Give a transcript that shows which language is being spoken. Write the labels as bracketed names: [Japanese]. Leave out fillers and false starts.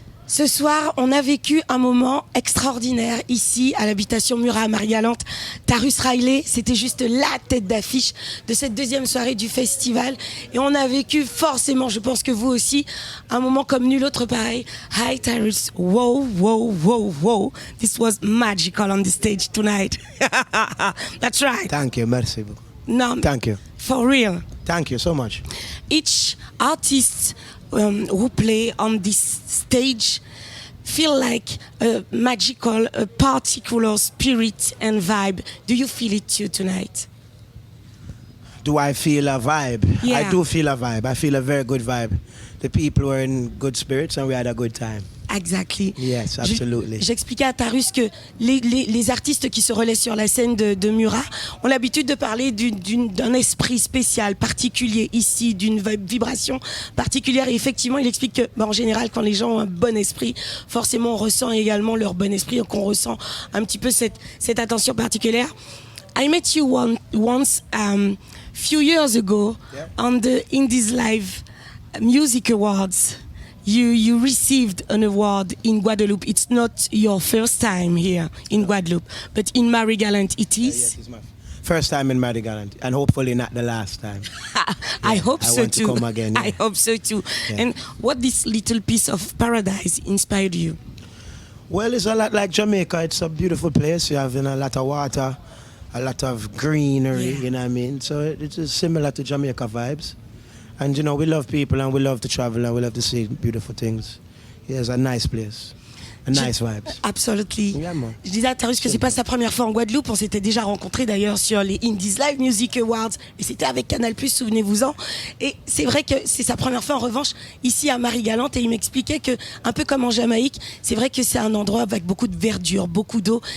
[French] Ce soir, on a vécu un moment extraordinaire ici à l'habitation Murat à Marie-Galante. Tarrus Riley, c'était juste la tête d'affiche de cette deuxième soirée du festival. Et on a vécu forcément, je pense que vous aussi, un moment comme nul autre pareil. [English] Hi Tarrus, wow, wow, wow, wow. This was magical on the stage tonight. That's right. Thank you, [French] merci beaucoup. [English] No, Thank you. for real. Thank you so much. Each artist who play on this stage feel like a magical, a particular spirit and vibe. Do you feel it too tonight? Do I feel a vibe? Yeah. I do feel a vibe. I feel a very good vibe. The people were in good spirits and we had a good time. Exactly. Yes, absolutely. [French] J'expliquais à Tarrus que les artistes qui se relaient sur la scène de Murat ont l'habitude de parler d'un esprit spécial, particulier ici, d'une vibration particulière. Et effectivement, il explique que, en général, quand les gens ont un bon esprit, forcément, on ressent également leur bon esprit, qu'on ressent un petit peu cette attention particulière. [English] I met you once, few years ago, on the Indies Live Music Awards. You received an award in Guadeloupe. It's not your first time here in Guadeloupe, but in Marie-Galante it is. Yes, it's my first time in Marie-Galante and hopefully not the last time. I hope I so want too. to come again, yeah. I hope so too. Yeah. And what this little piece of paradise inspired you? Well, it's a lot like Jamaica. It's a beautiful place. You have a lot of water, a lot of greenery, Yeah. you know what I mean? So it's similar to Jamaica vibes. And, you know, we love people and we love to travel and we love to see beautiful things. Yeah, it's a nice place. A nice vibes. Absolutely. Yeah, man. [French] Je disais à Tarrus que c'est pas sa première fois en Guadeloupe. On s'était déjà rencontrés d'ailleurs sur les Indies Live Music Awards. Et c'était avec Canal+, souvenez-vous-en. Et c'est vrai que c'est sa première fois en revanche ici à Marie-Galante. Et il m'expliquait que, un peu comme en Jamaïque, c'est vrai que c'est un endroit avec beaucoup de verdure, beaucoup d'eau.